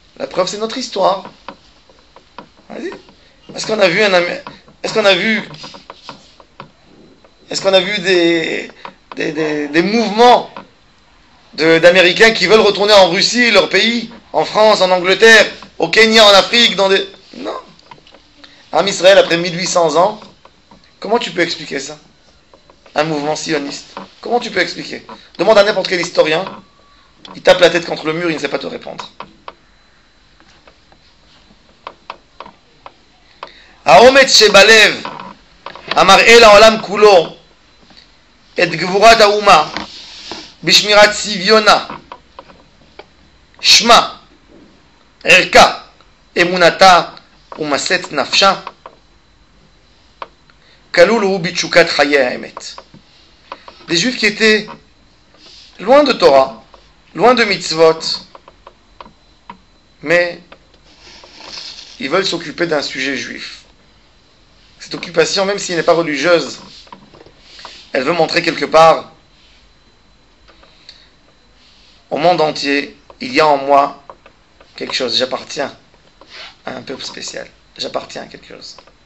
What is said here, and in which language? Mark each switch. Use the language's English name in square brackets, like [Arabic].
[French] La preuve, c'est notre histoire. Vas-y. Est-ce qu'on a vu des mouvements d'Américains qui veulent retourner en Russie, leur pays, en France, en Angleterre, au Kenya, en Afrique, Non. En Israël, après 1800 ans, comment tu peux expliquer ça? Un mouvement sioniste. Comment tu peux expliquer? Demande à n'importe quel historien, il tape la tête contre le mur, il ne sait pas te répondre. [Hebrew] האומץ שבלב המראה לעולם כולו את גבורת האומה בשמירת צביונה, שמה, ערכה, אמונתה ומסת נפשה, כלול הוא בתשוקת חיי האמת. [French] Des juifs qui étaient loin de Torah, loin de mitzvot, mais ils veulent s'occuper d'un sujet juif. Cette occupation, même si elle n'est pas religieuse, elle veut montrer quelque part au monde entier, il y a en moi quelque chose, j'appartiens à un peuple spécial, j'appartiens à quelque chose.